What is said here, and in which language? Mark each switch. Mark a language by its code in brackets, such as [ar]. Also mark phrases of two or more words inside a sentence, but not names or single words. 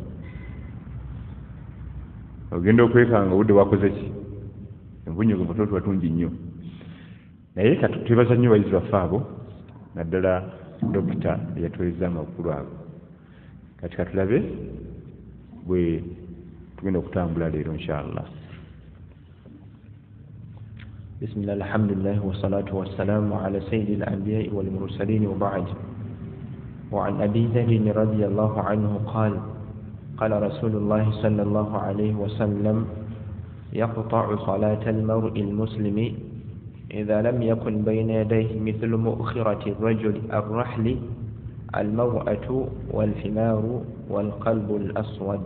[lg] ogenda okwekanga obudde bwakoze ki Obunyogovu tuba tungi nnyo naye twebaza nnyo bayizi baffe abo naddala dokita eyatweza amakulu ago kati katulabe bwe tugenda okutambula leero inshallah. [ar] بسم الله الحمد لله والصلاة والسلام على سيد الأنبياء والمرسلين وبعد وعن أبي ذر رضي الله عنه قال قال رسول الله صلى الله عليه وسلم يقطع صلاة المرء المسلم إذا لم يكن بين يديه مثل مؤخرة الرجل الرحل الموءة والحمار والقلب الأسود.